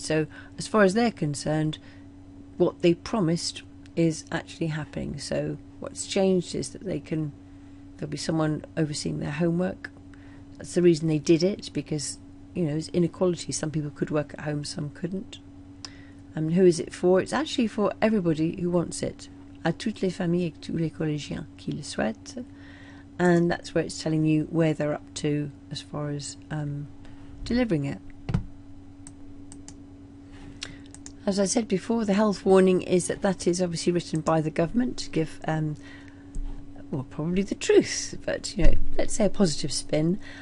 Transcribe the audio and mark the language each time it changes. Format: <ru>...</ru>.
<en>So as far as they're concerned, what they promised is actually happening. So what's changed is that there'll be someone overseeing their homework. That's the reason they did it, because, you know, there's inequality. Some people could work at home, some couldn't. And who is it for? It's actually for everybody who wants it.</en> <fr>À toutes les familles et tous les collégiens qui le souhaitent.</fr> <en>And that's where it's telling you where they're up to as far as delivering it. As I said before, the health warning is that is obviously written by the government to give, well, probably the truth, but, you know, let's say a positive spin.</en>